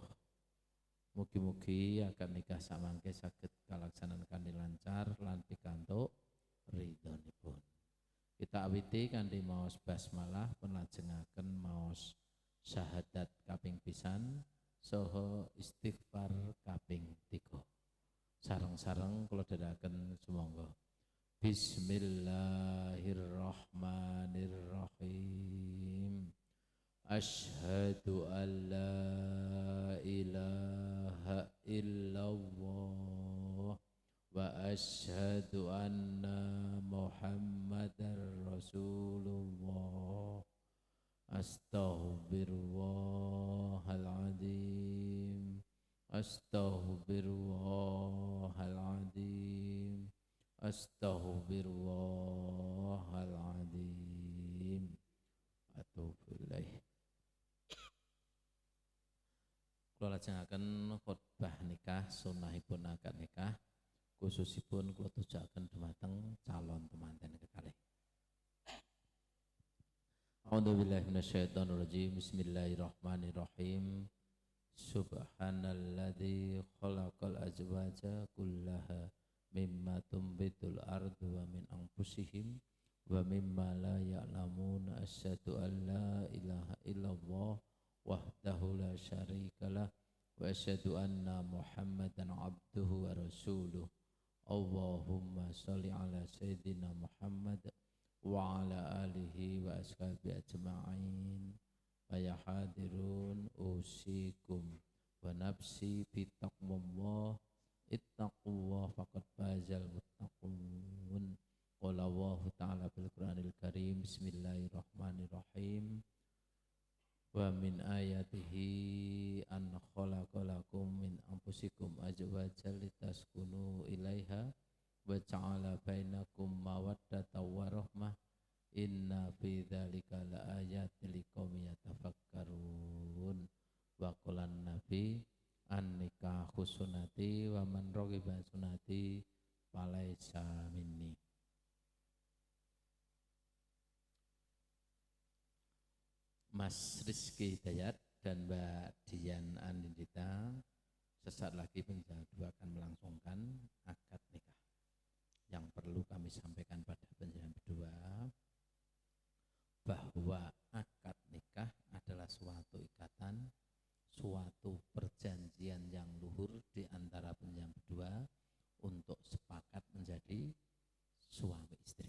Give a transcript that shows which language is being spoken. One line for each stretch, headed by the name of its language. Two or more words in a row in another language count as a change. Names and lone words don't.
Javanese: Mugi-mugi akad nikah samangke saged kalaksanan kanthi lancar lan pikantuk ridhonipun. Kita awiti kanthi maos basmalah penlajengaken maos syahadat kaping pisan saha istighfar kaping 3. Sareng-sareng kula dherekaken sumangga.
Arabic: بسم الله الرحمن الرحيم. أشهد أن لا إله إلا الله وأشهد أن محمدا رسول الله. أستغفر الله العظيم، أستغفر الله العظيم، أستغفر الله العظيم. أتوب إليه.
Javanese: Kula lajengaken khotbah nikah sunahipun akad nikah khususipun kula tujuaken dumateng calon temanten kekalih.
Arabic: أعوذ بالله من الشيطان الرجيم. بسم الله الرحمن الرحيم. سبحان الذي خلق الأزواج كلها مما تنبت الأرض ومن أنفسهم ومما لا يعلمون. أشهد أن لا إله إلا الله وحده لا شريك له وأشهد أن محمدا عبده ورسوله. اللهم صل على سيدنا محمد وعلى آله وأصحابه أجمعين. يا حاضرون أوصيكم ونفسي بتقوى الله اتقوا الله فقد فاز المتقون. قال الله تعالى بالقرآن الكريم. بسم الله الرحمن الرحيم. ومن آياته أن خلق لكم من أنفسكم أزواجا لتسكنوا إليها وجعل بينكم مودة ورحمة. إن في ذلك لآيات لقوم يتفكرون. وقال النبي النكاح سنتي ومن رغب سنتي فليس مني.
Indonesian: Mas Rizky Dayat dan Mbak Dian Anindita sesaat lagi penjara dua akan melangsungkan akad nikah. Yang perlu kami sampaikan pada penjara berdua bahwa akad nikah adalah suatu ikatan, suatu perjanjian yang luhur di antara penjara berdua untuk sepakat menjadi suami istri.